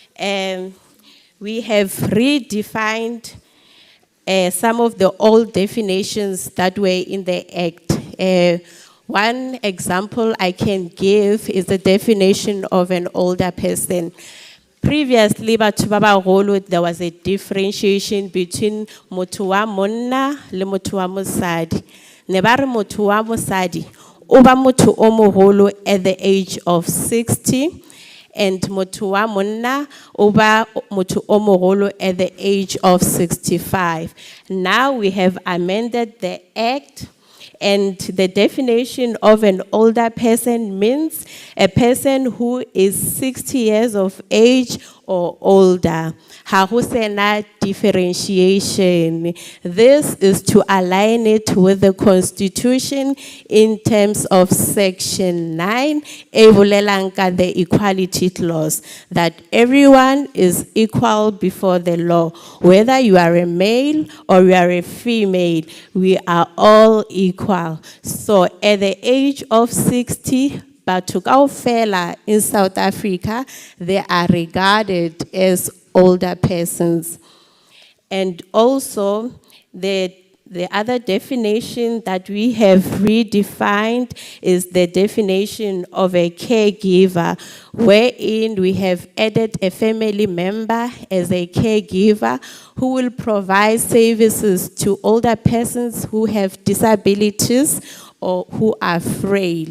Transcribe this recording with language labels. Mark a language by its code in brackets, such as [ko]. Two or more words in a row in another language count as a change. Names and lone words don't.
[en] We have redefined some of the old definitions that were in the Act. One example I can give is the definition of an older person. Previously, [st] batho ba baholo, [en] there was a differentiation between [st] motho wa monna le motho wa mosadi. Ne ba re motho wa mosadi o ba motho o moholo [en] at the age of 60. [st] And motho wa monna o ba motho o mogolo [en] at the age of 65. Now we have amended the Act, and the definition of an older person means a person who is 60 years of age or older. [st] Ha ho sena differentiation. [en] This is to align it with the Constitution in terms of Section 9, [st] e bolelang ka [en] the Equality Clause, that everyone is equal before the law. Whether you are a male or you are a female, we are all equal. So at the age of 60, [st] batho kaofela [en] in South Africa, they are regarded as older persons. And also, the other definition that we have redefined is the definition of a caregiver, wherein we have added a family member as a caregiver who will provide services to older persons who have disabilities or who are frail.